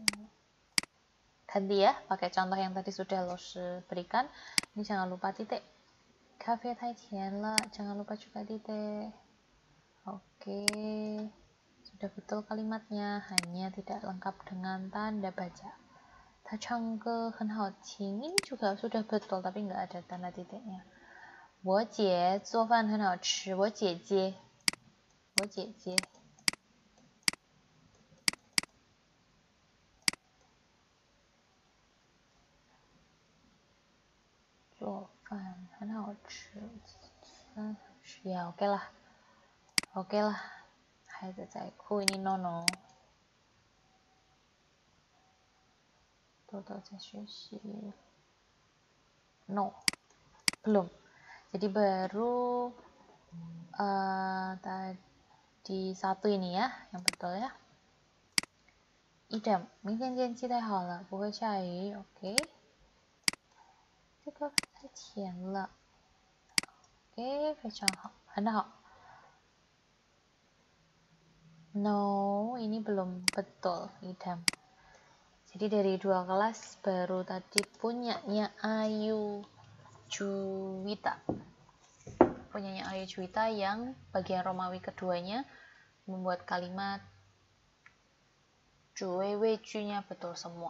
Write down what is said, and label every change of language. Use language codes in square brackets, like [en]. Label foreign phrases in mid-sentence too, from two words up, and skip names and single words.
[id] Ganti ya, pakai contoh yang tadi sudah Los berikan. Ini jangan lupa titik. [zh] Cafe太甜了, [id] jangan lupa juga titik. Oke, sudah betul kalimatnya, hanya tidak lengkap dengan tanda baca. [zh] 他唱歌很好听, [id] ini juga sudah betul tapi nggak ada tanda titiknya. [zh] 我姐做饭很好吃, 我姐姐做饭很好吃, [id] ya oke lah. Hai zaiku, ini nono. Total sesi. No, belum. Jadi baru tadi satu ini ya, yang betul ya. idam, [zh] 明天天气太好了，不会下雨。OK， 这个太甜了。OK， 非常好，很好。 [id] No, ini belum betul, idam. Jadi dari 2 kelas baru tadi punyanya Ayu Juwita. Punyanya Ayu Juwita yang bagian Romawi keduanya membuat kalimat junya betul semua.